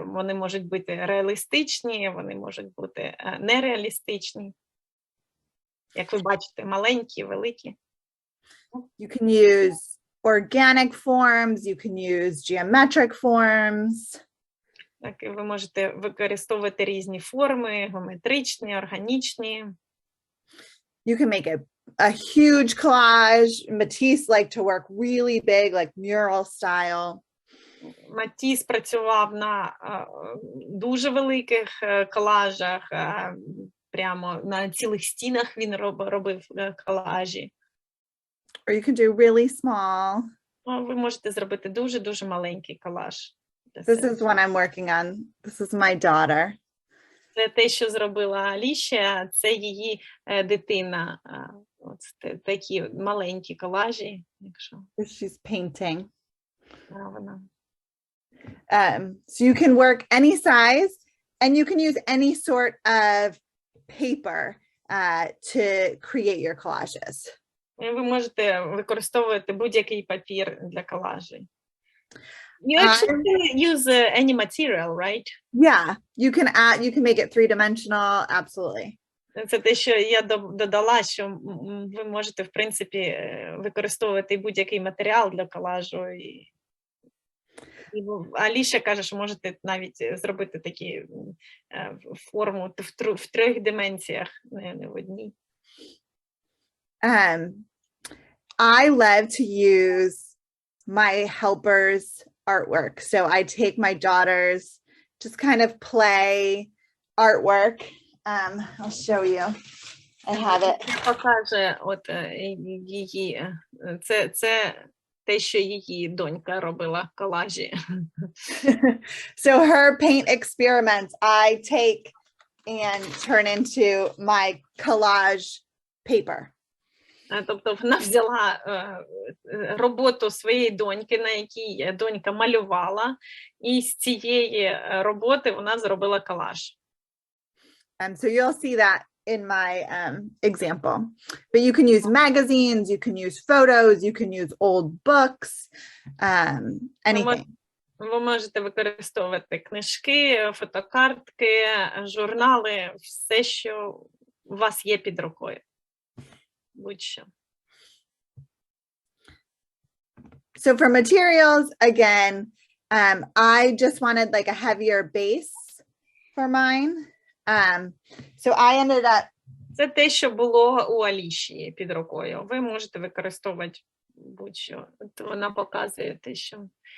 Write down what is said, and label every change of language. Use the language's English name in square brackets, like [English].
[Ukrainian] Вони можуть бути реалістичні, вони можуть бути нереалістичні. Як ви бачите, маленькі, великі. [English] You can use organic forms, you can use geometric forms. [Ukrainian] Так, ви можете використовувати різні форми, геометричні, органічні. [English] You can make a huge collage. Matisse liked to work really big, like mural style. [Ukrainian] Матіс працював на дуже великих колажах, прямо на цілих стінах він робив колажі. [English] Or you can do really small. [Ukrainian] Ви можете зробити дуже-дуже маленький колаж. [English] This is one I'm working on. This is my daughter. [Ukrainian] Це те, що зробила Алішія, це її дитина. От такі маленькі колажі, якщо [English] She's painting. [Ukrainian] вона. [English] So you can work any size, and you can use any sort of paper to create your collages. [Ukrainian] Ви можете використовувати будь-який папір для колажей. [English] You actually use any material, right? Yeah, you can make it three-dimensional, absolutely. [Ukrainian] Це те, що я додала, що ви можете, в принципі, використовувати будь-який матеріал для колажу. І Аліша каже, що можете навіть зробити такі форму в трьох дименціях, не в одній. [English] I love to use my helpers' artwork. So I take my daughter's just kind of play artwork. I'll show you. I have it. [Ukrainian] Покаже от її. Це те, що її донька робила колажі. [English] So her paint experiments I take and turn into my collage paper. [Ukrainian] Тобто вона взяла роботу своєї доньки, на якій донька малювала, і з цієї роботи вона зробила колаж. [English] So you'll see that in my example. But you can use magazines, you can use photos, you can use old books, anything. [Ukrainian] Ви можете використовувати книжки, фотокартки, журнали, все, що у вас є під рукою. Будь-що. [English] So for materials, again, I just wanted like a heavier base for mine. So I ended up... [Ukrainian] Це те, що було у Алішії під рукою. Ви можете використовувати будь-що. От вона показує те, що...